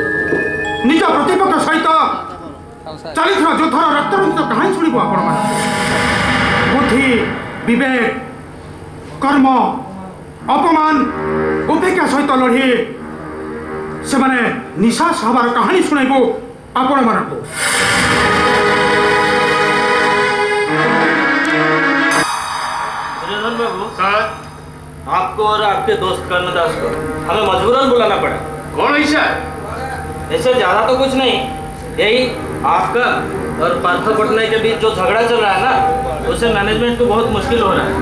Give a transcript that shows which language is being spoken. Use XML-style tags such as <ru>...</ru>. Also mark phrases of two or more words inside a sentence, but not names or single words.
<or>ନିଜ ପ୍ରତିପକ୍ଷ ସହିତ ଚାଲିଥିବା ଯୁଦ୍ଧର ରକ୍ତରଞ୍ଜିତ କାହାଣୀ ଶୁଣିବ ଆପଣମାନଙ୍କୁ। ବୁଦ୍ଧି ବିବେକ କର୍ମ ଅପମାନ ଉପେକ୍ଷା ସହିତ ଲଢ଼ି ସେମାନେ ନିଶାସ ହେବାର କାହାଣୀ ଶୁଣାଇବୁ ଆପଣମାନଙ୍କୁ।</or> <hi>बाबू सर, आपको और आपके दोस्त कर्णदास को हमें मजबूरन बुलाना पड़ा। कौन ऐसा? ऐसे ज्यादा तो कुछ नहीं, यही आपका और पार्थ पटनायक के बीच जो झगड़ा चल रहा है ना, उससे मैनेजमेंट को बहुत मुश्किल हो रहा है।</hi>